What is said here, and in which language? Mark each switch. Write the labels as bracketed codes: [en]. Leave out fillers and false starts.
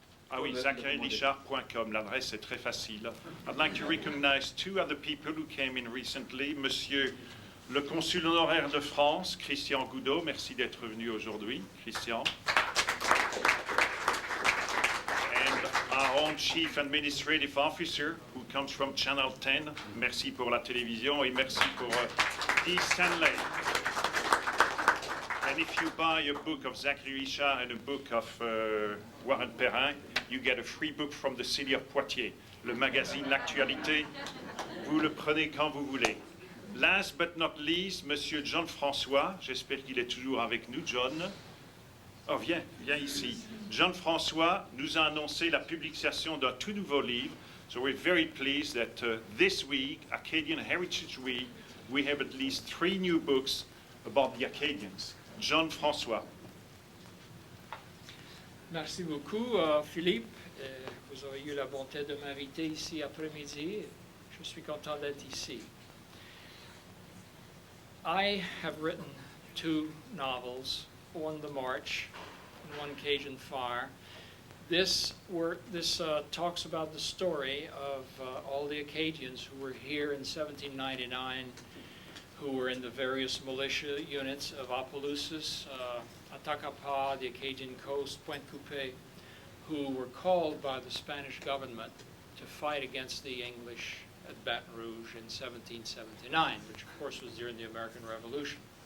[fr] Ah oui, ZacharyRichard.com, l'adresse est très facile. [en] I'd like to recognize two other people who came in recently. [fr] Monsieur le consul honoraire de France, Christian Goudot, merci d'être venu aujourd'hui, Christian. [en] And our own Chief Administrative Officer, who comes from Channel 10, [fr] merci pour la télévision et merci pour Dee Stanley. [en] And if you buy a book of Zachary Richard and a book of Warren Perrin, you get a free book from the city of Poitiers, le magazine L'Actualité. [fr] Vous le prenez quand vous voulez. [en] Last but not least, [fr] Monsieur John Francois, j'espère qu'il est toujours avec nous, John. Oh, viens ici. John Francois nous a annoncé la publication d'un tout nouveau livre. [en] So we're very pleased that this week, Acadian Heritage Week, we have at least 3 new books about the Acadians. John Francois. [fr] Merci beaucoup, Philippe. Vous avez eu la bonté de m'inviter ici après-midi. Je suis content d'être ici. [en] I have written 2 novels, one The March and one Cajun Fire. This talks about the story of all the Acadians who were here in 1799, who were in the various militia units of Opelousas, Atacapa, the Acadian coast, Pointe Coupée, who were called by the Spanish government to fight against the English at Baton Rouge in 1779, which of course was during the American Revolution.